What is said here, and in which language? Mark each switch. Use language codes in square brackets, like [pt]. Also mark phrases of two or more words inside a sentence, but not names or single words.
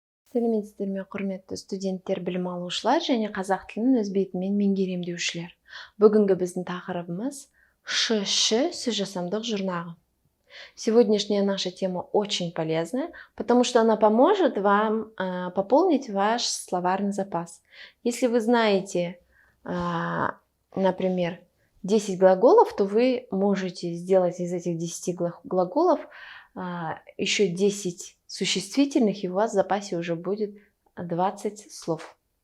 [kk] Сәлеметсіздер ме, құрметті студенттер, білім алушылар және қазақ тілін өз бетімен меңгерем деушілер. Бүгінгі біздің тақырыбымыз сөз жасамдық жұрнағы. [ru] Сегодняшняя наша тема очень полезная, потому что она поможет вам пополнить ваш словарный запас. Если вы знаете, например, 10 глаголов, то вы можете сделать из этих 10 глаголов еще 10 существительных, и у вас в запасе уже будет 20 слов.